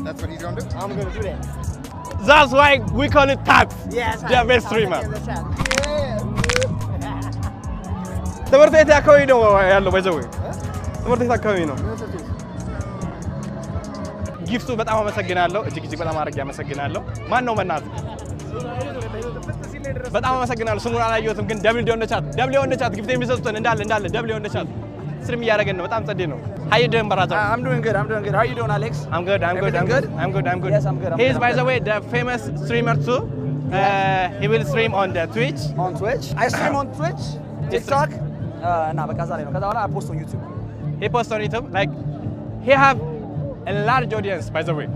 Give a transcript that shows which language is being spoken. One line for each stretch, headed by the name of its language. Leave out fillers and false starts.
English: That's what he's going to do. I'm gonna do that that's why we call it Tats yes the best streamer yeah
Amharic: ትምህርት ቤት አካባቢ ነው ያለው ባይዘው ትምህርት ቤት አካባቢ ነው ጊፍቱ በጣም አመሰግናለሁ እጅግ በጣም አድርጌ አመሰግናለሁ ማን ነው መናት በጣም አመሰግናለሁ ስሙን አላየሁትም ግን ደብል ኦን ቻት ጊፍት የሚሰጡትን እንዳለ ደብል ኦን ቻት ስልም እያደረገን ነው በጣም ጸዴ ነው
English: how you doing brother I'm doing good how you doing Alex I'm good Yes, I'm good. He is by the way the famous streamer too he will stream on the Twitch on Twitch I stream on Twitch TikTok
Amharic: እና በቃ ዛሬ ነው ከዛ በኋላ
English: I post on YouTube he posts on YouTube like he have a large audience by the way